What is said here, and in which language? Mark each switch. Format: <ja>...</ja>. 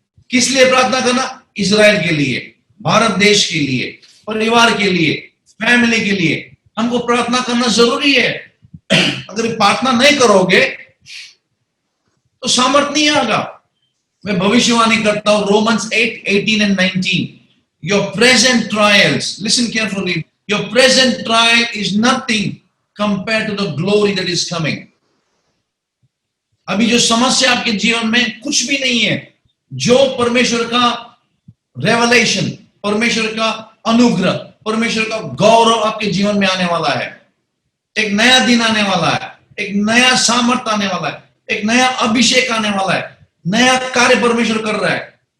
<hi>किस लिए प्रार्थना करना? इजराइल के लिए, भारत देश के लिए, परिवार के लिए, फैमिली के लिए हमको प्रार्थना करना जरूरी है। अगर प्रार्थना नहीं करोगे तो सामर्थ नहीं आएगा। मैं भविष्यवाणी करता हूं, Romans 8:18 and 19।</hi> <en>Your present trials, listen carefully, your present trial is nothing compared to the glory that is coming।</en> <hi>अभी जो समस्या आपके जीवन में कुछ भी नहीं है, जो परमेश्वर का रेवलेशन, परमेश्वर का अनुग्रह, परमेश्वर का गौरव आपके जीवन में आने वाला है। एक नया दिन आने वाला है, एक नया सामर्थ आने वाला है, एक नया अभिषेक आने वाला है, नया कार्य परमेश्वर कर रहा है।</hi>